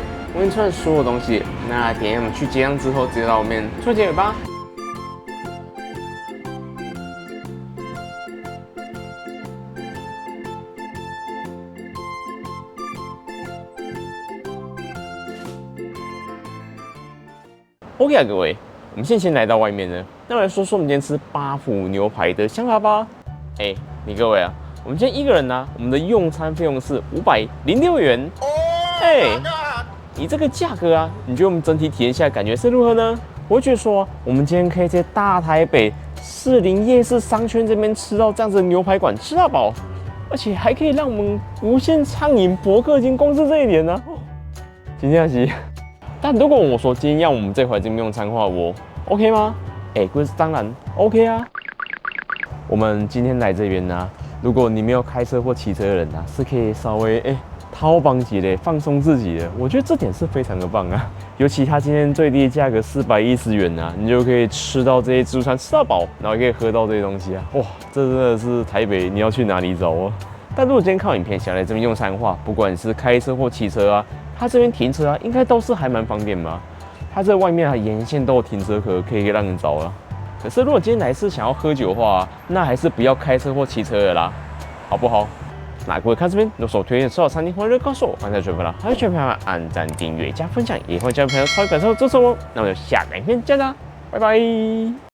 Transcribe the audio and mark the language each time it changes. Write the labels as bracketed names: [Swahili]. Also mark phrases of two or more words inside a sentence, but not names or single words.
[Chinese] 我已經吃完所有東西，那等一下我們去結賬之後，直接到外面做結尾吧。OK 啊，各位，我们先来到外面呢，那我来說說我們今天吃八府牛排的想法吧。你各位啊，我們今天一個人呢，我們的用餐費用是506元。以這個價格啊，你覺得我們整體體驗下來感覺是如何呢？我覺得說，我們今天可以在大台北士林夜市商圈這邊吃到這樣子的牛排館，吃到飽，而且還可以讓我們無限暢飲伯克金，光是這一點呢，真的是。但如果我說今天要我們這回這邊用餐的話，我 OK 嗎？當然 OK 啊。我們今天來這邊呢，如果你沒有開車或騎車的人啊，是可以稍微掏幫幾的放鬆自己的。我覺得這點是非常的棒啊。尤其他今天最低的價格410元啊，你就可以吃到這些自助餐吃到飽，然後也可以喝到這些東西啊。哇，這真的是台北你要去哪裡找啊？但如果今天看影片想來這邊用餐的話，不管你是開車或騎車啊，它這邊停車啊，應該都是還蠻方便吧。它這外面啊，沿線都有停車格，可以讓人找了。可是如果今天來是想要喝酒的話，那還是不要開車或騎車的啦，好不好？那各位看這邊有所推薦吃到餐廳，歡迎告訴我，歡迎轉發啦，還有全朋友們按讚、訂閱、加分享，也歡迎加入朋友超級感受支持我。那我們就下個影片見啦，拜拜。